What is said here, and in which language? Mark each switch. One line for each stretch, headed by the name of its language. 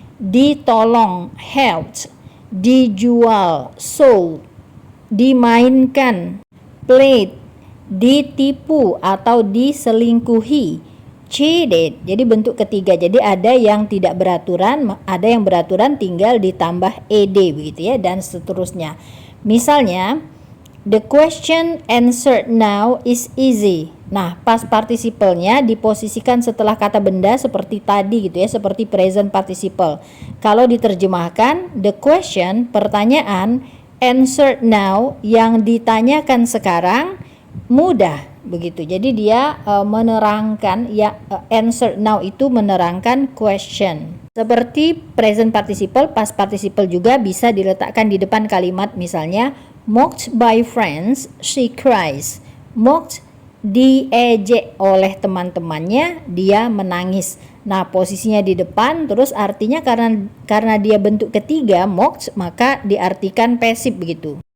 Indonesian: Ditolong helped. Dijual sold. Dimainkan played. Ditipu atau diselingkuhi, cheated. Jadi bentuk ketiga. Jadi ada yang tidak beraturan, ada yang beraturan tinggal ditambah ed begitu ya, dan seterusnya.
English: Misalnya the question answered now is easy.
Indonesian: Nah, past participle-nya diposisikan setelah kata benda seperti tadi gitu ya, seperti present participle. Kalau diterjemahkan
English: the question,
Indonesian: pertanyaan,
English: answered now,
Indonesian: yang ditanyakan sekarang mudah begitu. Jadi dia menerangkan ya,
English: answer now
Indonesian: itu menerangkan question. Seperti present participle, past participle juga bisa diletakkan di depan kalimat.
English: Misalnya mocked by friends, she cries.
Indonesian: Mocked, diejek oleh teman-temannya, dia menangis. Nah, posisinya di depan, terus artinya karena dia bentuk ketiga mocked, maka diartikan pasif begitu.